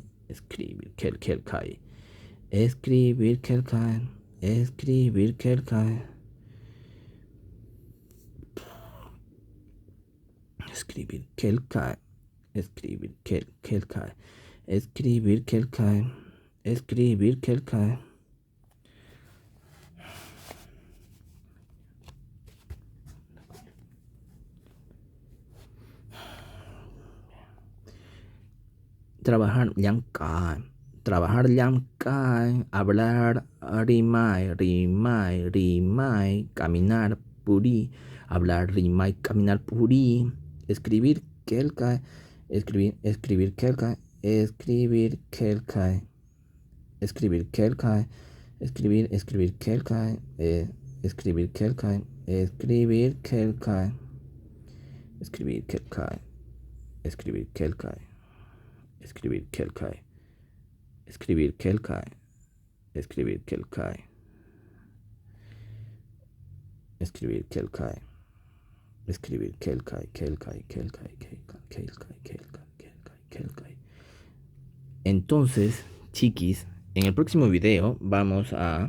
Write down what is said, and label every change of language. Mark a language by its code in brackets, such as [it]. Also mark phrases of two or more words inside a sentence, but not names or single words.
[es] Escribir, kelkai. Escribir, kelkai. Escribir, kelkai. Escribir, kelkai. Escribir, kelkai. Escribir, kelkai. Escribir, kelkai. Trabajar, llamkai. Trabajar, llamkai. Hablar, [qu] rimai, rimai, rimai. [es] Caminar, puri. Hablar, rimai, caminar, puri. Escribir, kelkai. Escribir, kelkai. Escribir, kelkai. Escribir, kelkai. Escribir, kelkai. Escribir, kelkai. Escribir, kelkai. Escribir, kelkai. Escribir, kelkai. [qu] escribir kelkai, escribir kelkai, escribir kelkai, escribir kelkai, escribir kelkai, kelkai, kelkai, kelkai, kelkai, kelkai, kelkai, kelkai. [es] Entonces, chiquis, en el próximo video vamos a